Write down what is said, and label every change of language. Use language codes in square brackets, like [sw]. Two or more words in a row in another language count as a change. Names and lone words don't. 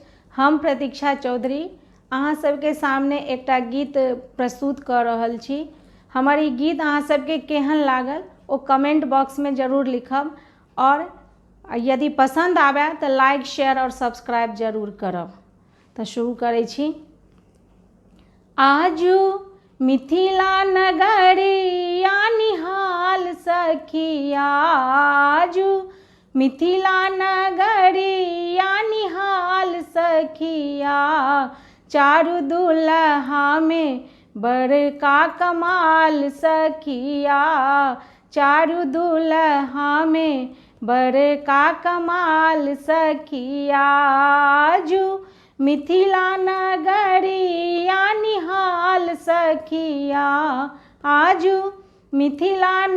[mai] हम प्रतीक्षा चौधरी अहाँ सबके सामने एकटा गीत प्रस्तुत कर रहल छी। हमर ई गीत अहाँ सबके केहन लागल ओ [en] comment box [mai] में जरूर लिखब और यदि पसंद आवे तो [en] like share [mai] और सब्सक्राइब जरूर करब। तो शुरू करै छी। आजू मिथिला नगरिया निहाल सखिया, आजू मिथिला नगरिया निहाल सखिया, चारू दुल्हा में बड़का कमाल सखिया, चारू दुल्हा में बड़का कमाल सखिया, आजू मिथिला नगरिया निहाल सखिया, आजू मिथिला